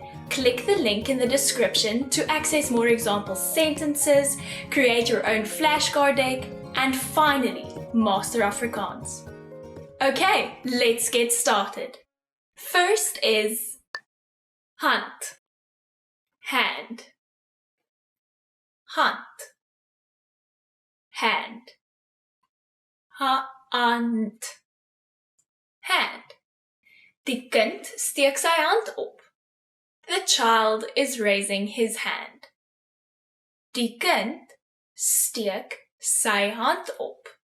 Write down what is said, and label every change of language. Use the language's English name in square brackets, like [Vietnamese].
[English] Click the link in the description to access more example sentences, create your own flashcard deck, and finally, master Afrikaans. Okay, let's get started. First is hand, hand, hand, hand, hand, hand. [Afrikaans] Die kind steek sy hand op. [English] The child is raising his hand. [Afrikaans] Die kind steek sy hand op.